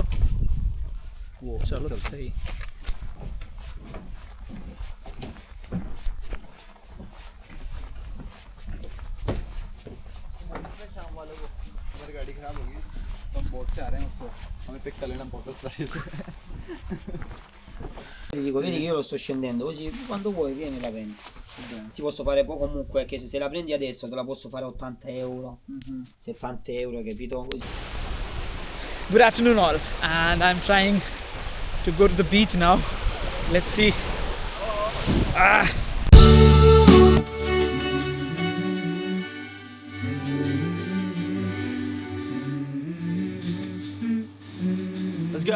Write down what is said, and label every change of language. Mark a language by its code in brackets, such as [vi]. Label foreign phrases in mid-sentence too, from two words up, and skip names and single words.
[hi] वो चलो तो सही। हमारी गाड़ी खराब होगी तो हम बोट से आ रहे हैं, उसको हमें पिक कर लेना बहुत सारी से। [it] Ti dico, vedi che io lo sto scendendo così, quando vuoi vieni e la prendi. Ti posso fare comunque, che se la prendi adesso te la posso fare 80 euro, 70 euro, capito? Così. [en] Good afternoon all, and I'm trying to go to the beach now. Let's see. Let's go.